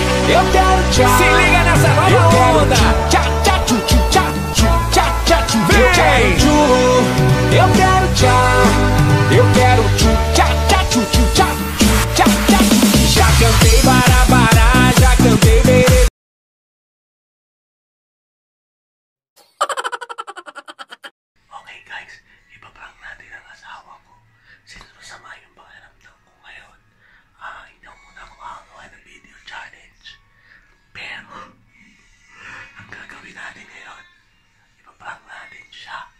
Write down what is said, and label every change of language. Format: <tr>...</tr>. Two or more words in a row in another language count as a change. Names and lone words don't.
<pt>Eu quero tchau. Se liga nessa nova onda. Tchá, tchá, tchu, tchu, tchá, tchu, tchá, tchá, tchu. Eu quero tchu. Eu quero tchau. Eu quero tchu, tchá, tchá, tchu, tchu, tchá, tchu, tchá, tchá, tchu. Já cantei barabara, já cantei berê.</pt> <en>Okay guys,</en> <tl>ipaprank natin ang asawa ko. Since masama yung pakiramdam ko ngayon, hindi ako muna gumagawa ng video challenge. Pero, ang gagawin natin ngayon, ipaprank natin siya.</tl>